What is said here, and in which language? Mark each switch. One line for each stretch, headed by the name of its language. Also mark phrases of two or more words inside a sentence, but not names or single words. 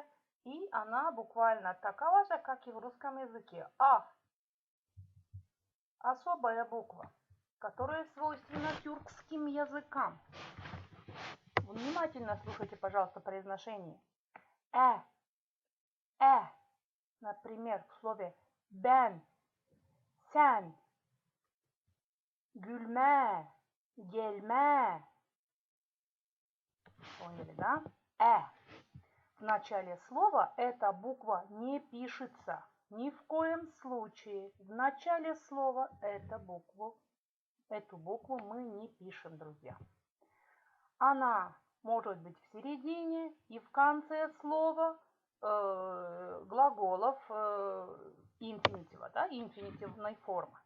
Russian: И она буквально такова же, как и в русском языке. А. Особая буква, которая свойственна тюркским языкам. Внимательно слушайте, пожалуйста, произношение. Например, в слове
Gagauz: ben, sen, gülme, gelme.
Russian: Поняли, да? В начале слова эта буква не пишется. Ни в коем случае в начале слова эту букву мы не пишем, друзья. Она может быть в середине и в конце слова глаголов инфинитива, да, инфинитивной формы.